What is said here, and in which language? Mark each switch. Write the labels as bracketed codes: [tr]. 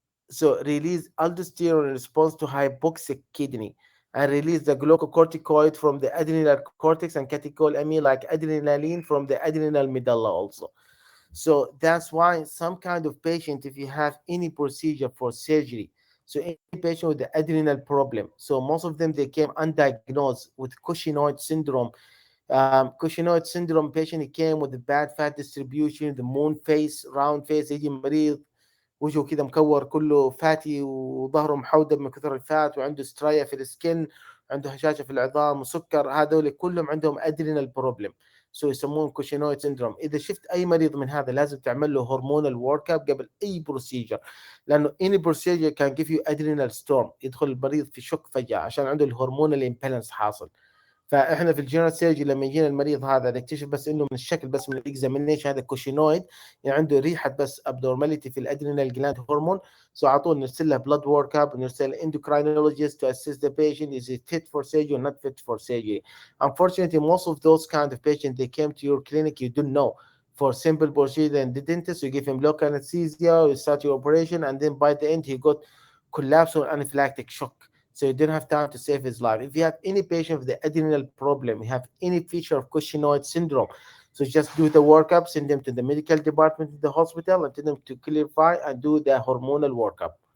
[en] So release aldosterone in response to hypoxic kidney and release the glucocorticoid from the adrenal cortex and catecholamine like adrenaline from the adrenal medulla also. So that's why some kind of patient, if you have any procedure for surgery, so any patient with the adrenal problem, so most of them they came undiagnosed with Cushingoid syndrome. Cushingoid syndrome patient he came with the bad fat distribution, the moon face, round face, [ar] يجي مريض وجهه كده مكور كله فاتي وظهره محودب من كثر الفات وعنده سترايا في السكن، عنده هشاشه في العظام وسكر، هذول كلهم عندهم ادرينال بروبلم. سو يسمون كوشينويد سيندروم. اذا شفت اي مريض من هذا لازم تعمل له هرمونال ورك اب قبل اي بروسيجر، لانه [en] اني بروسيجر كان جيف يو ادرينال ستورم، [ar] يدخل المريض في شك فجاه عشان عنده الهرمونال امبالانس حاصل. فاحنا في الجنرال سيرجي لما يجينا المريض هذا نكتشف بس انه من الشكل بس من الاكزامينيشن هذا كوشينويد، يعني عنده ريحه بس ابنورماليتي في الادرينال جلاند هرمون. [en] so [ar] على طول نرسل له [en] Blood work up ونرسل endocrinologist to assess the patient is it fit for surgery or not fit for surgery. Unfortunately, most of those kind of patients they came to your clinic you don't know. For simple procedure and the dentist, you give him local anesthesia, you start your operation, and then by the end he got collapse or anaphylactic shock. So you didn't have time to save his life. If you have any patient with the adrenal problem, you have any feature of Cushingoid syndrome, so just do the workup, send them to the medical department in the hospital, and tell them to clarify and do the hormonal workup.